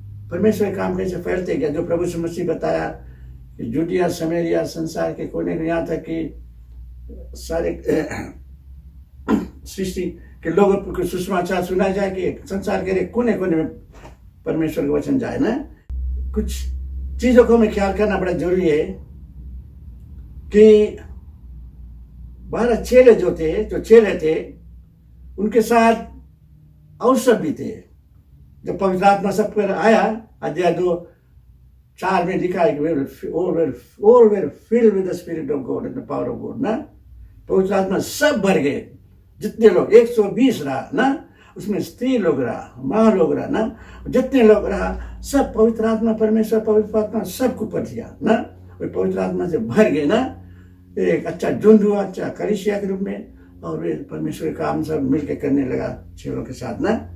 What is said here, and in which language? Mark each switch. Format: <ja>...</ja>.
<hi>परमेश्वर का काम कैसे फैलते गया, जो प्रभु यीशु मसीह बताया कि जूडिया, समरिया, संसार के कोने में, यहाँ तक कि सारे सृष्टि के लोगों को सुसमाचार सुना जाए कि संसार के कोने कोने में परमेश्वर का वचन जाए ना। कुछ चीजों को हमें ख्याल करना बड़ा जरूरी है कि 12 चेले जो चेले थे, उनके साथ और सब भी थे। जब पवित्र आत्मा सब पर आया, अध्याय 2:4 में लिखा है कि</hi> <en>all were filled with the spirit of God</en> <hi>and the power of God ना। पवित्र आत्मा सब भर गए, जितने लोग 120 रहा ना, उसमें स्त्री लोग रहा, माँ लोग रहा ना, जितने लोग रहा सब पवित्र आत्मा, परमेश्वर पवित्र आत्मा सबको पढ़ दिया ना। वे पवित्र आत्मा से भर गए ना। एक अच्छा झुंड हुआ, अच्छा कलीसिया के रूप में, और वे परमेश्वर का काम सब मिलकर करने लगा चेलों के साथ ना।</hi>